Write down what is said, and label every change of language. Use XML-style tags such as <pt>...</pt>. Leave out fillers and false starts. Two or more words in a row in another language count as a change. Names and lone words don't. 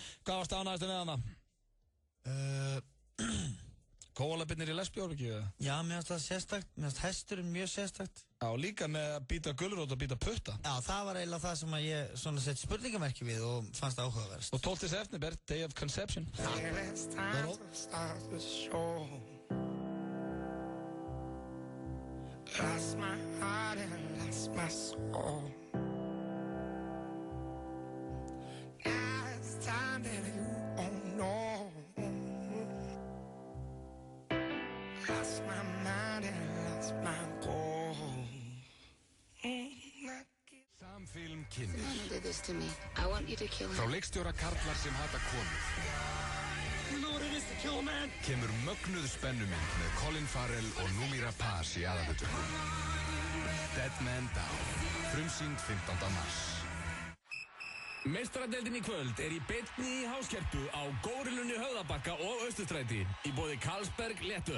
<is>Hvað varst ánægðast með hana? Kóalabinnir í lesbjórvíkju? Já, mér finnst það sérstakt, mér finnst hesturinn mjög sérstakt. Já, líka með að býta gulrót og býta putta. Já, það var eiginlega það sem að ég svona sett spurningamerki við og fannst það áhugaverst. Og 12. september,</is> <en>Day of Conception. It's time to start the show. Lost my heart and lost my soul. Now it's time that you won't know. Lost my mind and lost my goal.</en> <is>Samfilm kynnir.</is> <en>Don't do this to me. I want you to kill</en> <is>Frá</is> <en>me.</en> <is>leikstjóra karlar sem hata konur.</is> <en>You know what it is to kill a man?</en> <is>Kemur mögnuð spennumynd með Colin Farrell og Númíra Paz í aðalhlutverkum. Dead Man Down. Frumsýnd 15. mars. Meistaradeildin í kvöld er í beinni í Háskerpu á Górillunni Höfðabakka og Austurstræti í boði Carlsberg Léttöl.</is>